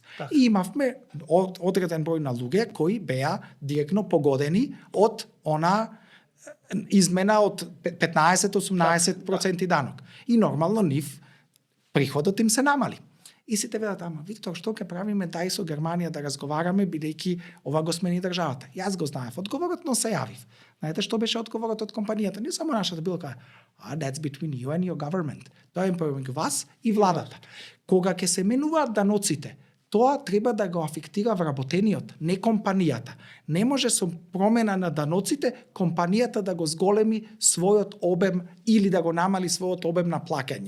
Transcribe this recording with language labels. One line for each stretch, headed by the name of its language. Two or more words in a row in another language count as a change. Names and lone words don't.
Macedonian: И имавме одреден број на луѓе кои беа директно погодени од она измена од 15-18% данок. И нормално нив приходот им се намали. И сите велат, ама Виктор, што ќе правиме дај со Германија да разговараме бидејќи ова го смени државата. Јас го знаев одговорот, но се јавив. Знаете што беше одговорот од компанијата? Не само нашата, било кај,
English: that's between you and your government.
Macedonian: Тоа е помеѓу вас и владата. Кога ќе се менуваат даноците, тоа треба да го афектира вработениот, не компанијата. Не може со промена на даноците компанијата да го зголеми својот обем или да го намали својот обем на плаќање.